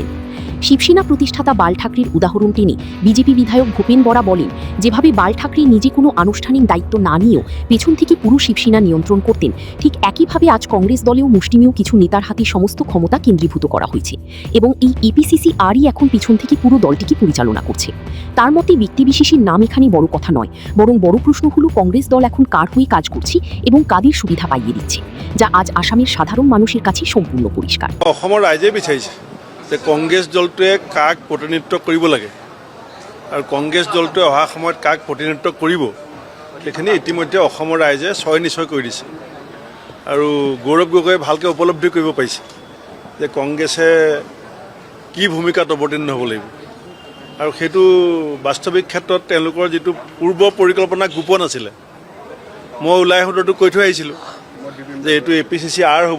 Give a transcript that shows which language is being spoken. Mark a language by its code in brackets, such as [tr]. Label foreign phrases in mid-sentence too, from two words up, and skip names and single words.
[bn] শিবসেনা প্রতিষ্ঠাতা বাল ঠাকরের উদাহরণ টেনে বিজেপি বিধায়ক ভূপেন বরা বলেন, যেভাবে বাল ঠাকরে নিজে কোনো আনুষ্ঠানিক দায়িত্ব না নিয়েও পেছন থেকে পুরো শিবসেনা নিয়ন্ত্রণ করতেন, ঠিক একইভাবে আজ কংগ্রেস দলেও মুষ্টিমেয় কিছু নেতার হাতে সমস্ত ক্ষমতা কেন্দ্রীভূত করা হয়েছে এবং এই APCC-R এখন পিছন থেকে পুরো দলটিকে পরিচালনা করছে। তার মতে ব্যক্তিবিশেষের নাম এখানে বড় কথা নয়, বরং বড় প্রশ্ন হলো কংগ্রেস দল এখন কার হয়ে কাজ করছে এবং কাদের সুবিধা পাইয়ে দিচ্ছে, যা আজ আসামের সাধারণ মানুষের কাছে সম্পূর্ণ পরিষ্কার। [as] অসমৰ ৰাইজে বিচাৰিছে যে কংগ্ৰেছ দলটোৱে কাক প্ৰতিনিধিত্ব কৰিব লাগে আৰু কংগ্ৰেছ দলটোৱে অহা সময়ত কাক প্ৰতিনিধিত্ব কৰিব, সেইখিনি ইতিমধ্যে অসমৰ ৰাইজে নিশ্চয় কৰি দিছে। আৰু গৌৰৱ গগৈয়ে ভালকৈ উপলব্ধি কৰিব পাৰিছে যে কংগ্ৰেছে কি ভূমিকাত অৱতীৰ্ণ হ'ব লাগিব আৰু সেইটো বাস্তৱিক ক্ষেত্ৰত তেওঁলোকৰ যিটো পূৰ্ব পৰিকল্পনা গোপন আছিলে, মই ওলাই আহোঁতেতো কৈ থৈ আহিছিলোঁ যে এইটো APCC-R হ'ব।